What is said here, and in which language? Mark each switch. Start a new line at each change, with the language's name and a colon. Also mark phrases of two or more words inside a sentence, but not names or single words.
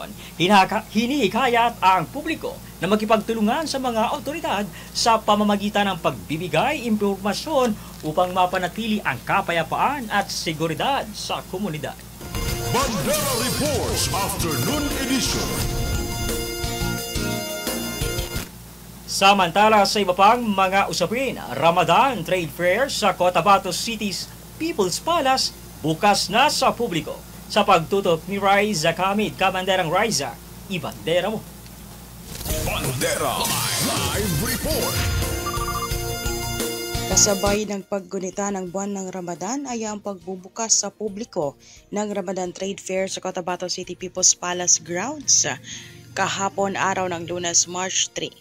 Filipino: Hinihikayat ang publiko na makipagtulungan sa mga otoridad sa pamamagitan ng pagbibigay impormasyon upang mapanatili ang kapayapaan at seguridad sa komunidad. Bandera Reports Afternoon Edition. Samantala sa iba pang mga usapin, Ramadan Trade Fair sa Cotabato City's People's Palace bukas na sa publiko. Sa pagtutok ni Raiza Kamid, Kabanderang Raiza, ibandera mo. Bandera Live Report. Kasabay ng paggunita ng buwan ng Ramadan ay ang pagbubukas sa publiko ng Ramadan Trade Fair sa Cotabato City People's Palace Grounds kahapon araw ng Lunes, March 3.